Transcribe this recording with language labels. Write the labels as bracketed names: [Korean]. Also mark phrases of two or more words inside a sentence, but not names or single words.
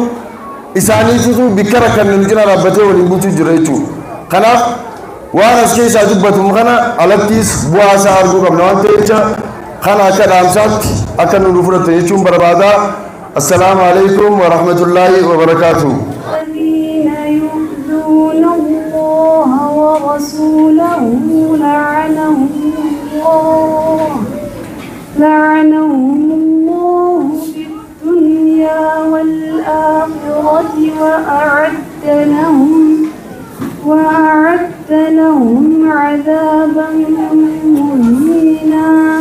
[Oromo] Isaaniitu bikka rakkanne nu cina dhaabbatee waliin bulchuu jira jechuudha. Kanaaf waan as keessaa dubbatu kana alattis bu'aa isaa arguu qabna waan ta'eef kana akka dhaamsaatti akka nu fudhattan jechuun barbaada. [Arabic] السلام عليكم ورحمة الله وبركاته. ورسوله لعنهم الله في الدنيا والآخرة وأعد لهم عذابا مهينا.